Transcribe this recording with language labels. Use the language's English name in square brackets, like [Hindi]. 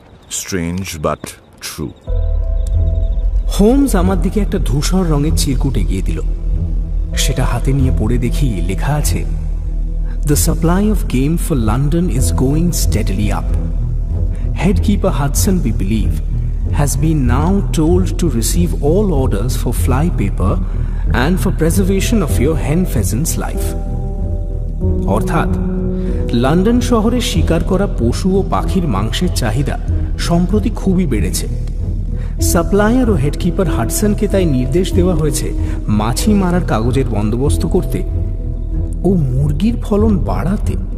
[English] Strange but true. [Bangla] Holmes আমার দিকে একটা ধূসর রঙের চিরকুট এগিয়ে দিল। সেটা হাতে নিয়ে পড়ে দেখি লেখা আছে, [English] The supply of game for London is going steadily up. Headkeeper Hudson, we believe, has been now told to receive all orders for fly paper and for preservation of your hen pheasant's life. [Bangla] অর্থাৎ London শহরে শিকার করা পশু ও পাখির মাংসের চাহিদা সম্প্রতি খুবই বেড়েছে। সাপ্লায়ার ও হেডকিপার হাডসনকে তাই নির্দেশ দেওয়া হয়েছে মাছি মারার কাগজের বন্দোবস্ত করতে ও মুরগির ফলন বাড়াতে।